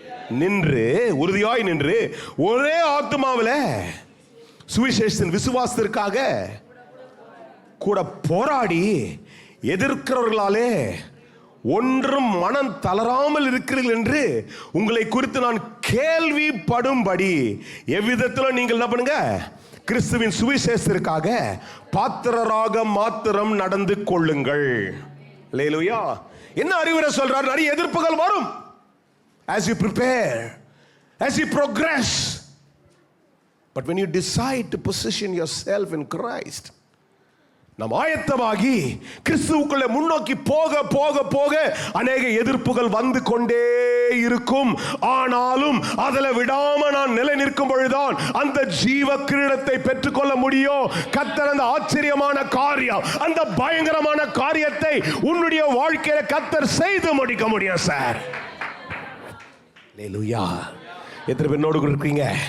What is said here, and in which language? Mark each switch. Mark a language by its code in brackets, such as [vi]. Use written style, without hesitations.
[ta] நின்று, உறுதியாய் நின்று, ஒரே ஆத்துமாவில் சுவிசேஷத்தின் விசுவாசத்திற்காக கூட போராடி எதிர்க்கிறவர்களாலே ஒன்றும் மனம் தளராமல் இருக்கிறீர்கள் என்று உங்களை குறித்து நான் கேள்விப்படும்படி எவ்விதத்திலும் நீங்கள் என்ன பண்ணுங்க, கிறிஸ்துவின் சுவிசேஷத்திற்காக பாத்திரராக மாத்திரம் நடந்து கொள்ளுங்கள். அல்லேலூயா. என்ன அறிவுரை சொல்றார்? நிறைய எதிர்ப்புகள் வரும். [en] As you prepare, as you progress, but when you decide to position yourself in Christ, [ta] நாம் ஆயத்தமாகி கிறிஸ்துவுக்குள்ளே முன்னோக்கி போக போக போக அநேக எதிர்ப்புகள் வந்து கொண்டே இருக்கும். ஆனாலும் அதில் விடாம நான் நிலை நிற்கும் பொழுதுதான் அந்த ஜீவ கிரீடத்தை பெற்றுக்கொள்ள முடியும். கர்த்தர் அந்த ஆச்சரியமான காரியம், அந்த பயங்கரமான காரியத்தை உன்னுடைய வாழ்க்கையில கர்த்தர் செய்து முடிக்க முடியும் சார். அல்லேலூயா. எத்தனை பேர் என்னோடு இருக்கீங்க?